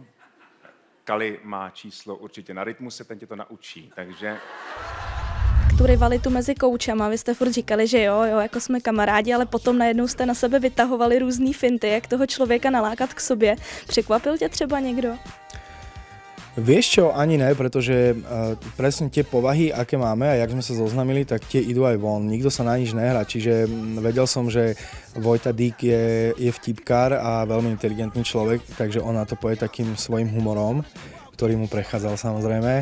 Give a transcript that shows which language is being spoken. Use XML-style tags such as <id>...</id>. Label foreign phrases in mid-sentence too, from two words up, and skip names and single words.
<cs>Kali má číslo určitě na Rytmuse, ten tě to naučí, takže... Tu rivalitu mezi koučama, vy jste furt říkali, že jo, jako jsme kamarádi, ale potom najednou jste na sebe vytahovali různý finty, jak toho člověka nalákat k sobě. Překvapil tě třeba někdo?</cs> <sk>Vieš čo, ani ne, pretože presne tie povahy, aké máme a jak sme sa zoznamili, tak tie idú aj von. Nikto sa na nič nehrá, čiže vedel som, že Vojta Dík je vtipkár a veľmi inteligentný človek, takže on na to povie takým svojím humorom, ktorý mu prechádzal samozrejme.</sk>